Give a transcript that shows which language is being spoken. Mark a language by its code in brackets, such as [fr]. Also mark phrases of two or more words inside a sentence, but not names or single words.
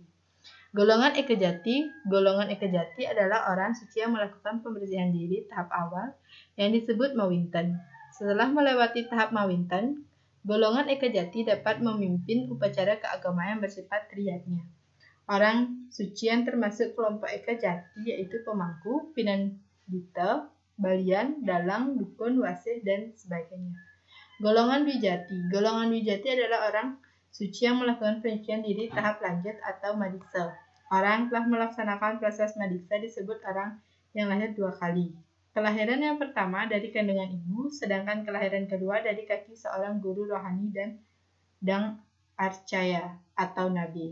[id] Golongan Eka Jati adalah orang suci yang melakukan pembersihan diri tahap awal yang disebut Mawinten. Setelah melewati tahap Mawinten, golongan Eka Jati dapat memimpin upacara keagamaan yang bersifat triyatnya. Orang suci yang termasuk kelompok Eka Jati yaitu pemangku, pinandita, balian, dalang, dukun, wasih, dan sebagainya. Golongan Dwijati adalah orang suci yang melakukan penyucian diri tahap lanjut atau madiksa. Orang yang telah melaksanakan proses madiksa disebut orang yang lahir dua kali. Kelahiran yang pertama dari kandungan ibu, sedangkan kelahiran kedua dari kaki seorang guru rohani dan arcaya atau nabi.